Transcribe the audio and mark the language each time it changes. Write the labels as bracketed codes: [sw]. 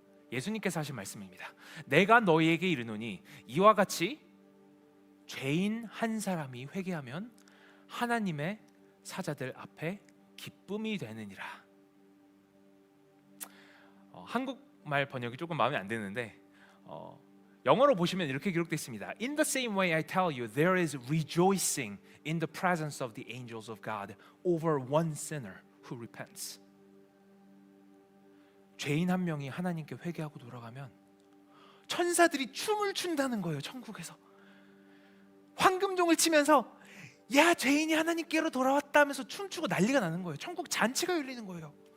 [ko] 예수님께서 하신 말씀입니다. 내가 너희에게 이르노니 이와 같이 죄인 한 사람이 회개하면 하나님의 사자들 앞에 기쁨이 되느니라. 한국말 번역이 조금 마음에 안 드는데 영어로 보시면 이렇게 기록되어 있습니다. [en] In the same way I tell you, there is rejoicing in the presence of the angels of God over one sinner who repents. [ko] 죄인 한 명이 하나님께 회개하고 돌아가면 천사들이 춤을 춘다는 거예요. 천국에서 황금종을 치면서 야, 죄인이 하나님께로 돌아왔다 하면서 춤추고 난리가 나는 거예요. 천국 잔치가 열리는 거예요.